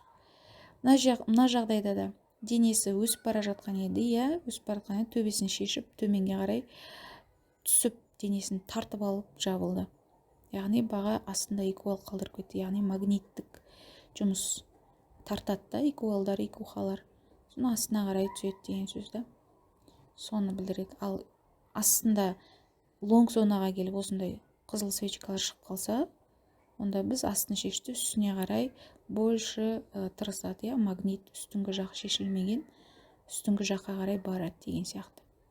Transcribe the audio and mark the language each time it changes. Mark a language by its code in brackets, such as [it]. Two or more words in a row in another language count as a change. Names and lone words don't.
[kk] Мына жағдайда да денесі өсіп бара жатқан еді, өсіп бара жатқан еді, төбесін шешіп төменге қарай түсіп, денесін тартып алып жабылды. Яғни баға астында equal қалдырып кетті, яғни магниттік жұмыс тартады да, equalдар, equalар, соны астына қарай түседі деген сөз да. Соны білдіреді. Ал астында лонг зонаға келіп осындай қызыл свечкалар шығып қалса, онда біз астын шешті, үстіне қарай больше тырысады, магнит үстіңгі жақ шешілмеген, үстіңгі жаққа қарай барады деген сияқты.